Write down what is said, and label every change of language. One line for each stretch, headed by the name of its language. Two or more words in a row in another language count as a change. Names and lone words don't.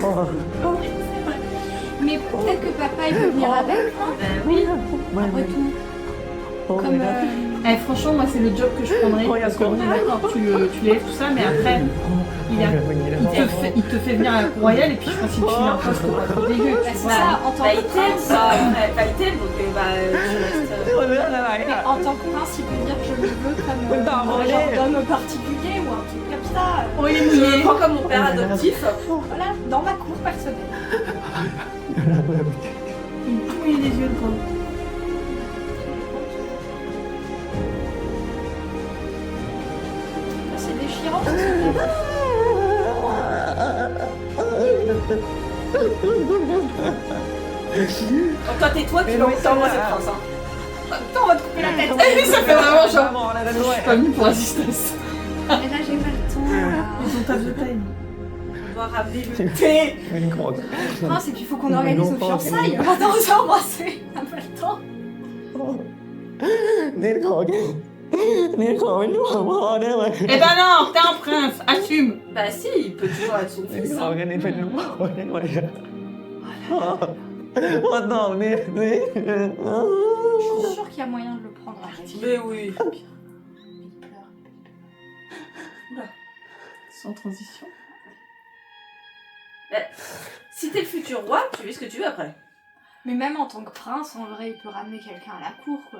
French: Mais peut-être que papa il peut venir avec, hein. Ben oui. Après tout. Comme... Eh, franchement moi c'est le job que je prendrais parce que bon d'accord tu lèves tout ça mais après il te fait venir à la cour royale et puis je pense qu'il te file un poste pas trop dégueu. Bah, Tu c'est vois. ça, en tant Bah que il t'aime prince. ça. Bah il t'aime donc bah tu restes...
Thai: เรื่องอะไร
French: Mais
Thai: อ่ะ
French: en tant que prince, il peut dire que je le veux comme Mais t'as un volé. gendarme particulier ou un truc comme ça. Oh il est Je le mouillé. prends comme mon père adoptif. Voilà, dans ma cour personnelle. Il me mouille les yeux le pauvre. C'est déchirant. Donc toi tais-toi, tu vas t'embrasser le prince, hein. Putain, on va te couper la tête. Eh mais ça fait vraiment genre.
Thai: มองอะไรกัน
French: Je
Thai: ด้วย
French: suis pas venue pour assister à ça. Mais là, j'ai pas le temps. là. Ils ont tasse de taille. On doit ramener le thé. Prince, et puis il faut qu'on organise nos fiançailles. Maintenant, on s'est embrassé. On n'a pas le temps.
Thai: นี่ขอเป็นลูกของพ่อได้ไหม
French: Eh ben non, t'es un prince, assume. Bah si, il peut toujours être son
Thai: นี่
French: fils.
Thai: ขอ
French: Hein.
Thai: แค่นี้เป็นลูกพ่อได้ไหมพ่อตอบนี่
French: Je suis sûre qu'il y a moyen de le prendre avec. Mais oui. Il pleure. Sans transition. Bah, si t'es le futur roi, tu fais ce que tu veux après. Mais même en tant que prince, en vrai, il peut ramener quelqu'un à la cour, quoi.